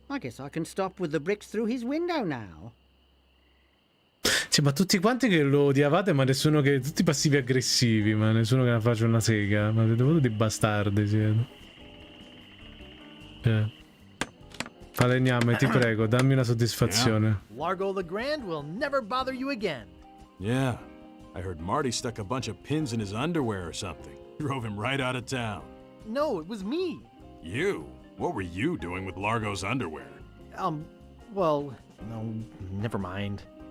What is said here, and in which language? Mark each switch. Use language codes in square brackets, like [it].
[en] I guess I can stop with the bricks through his window now. [it] Sì, ma tutti quanti che lo odiavate, ma nessuno che... Tutti passivi aggressivi, ma nessuno che ne faccia una sega. Ma siete tutti bastardi, siete. Falegname, ti prego, dammi una soddisfazione. [en] Largo Legrand will never bother you again. Yeah, I heard Marty stuck a bunch of pins in his underwear or something. Drove him right out of town. No, it was me. You? What were you doing with Largo's underwear? Well, no, never mind.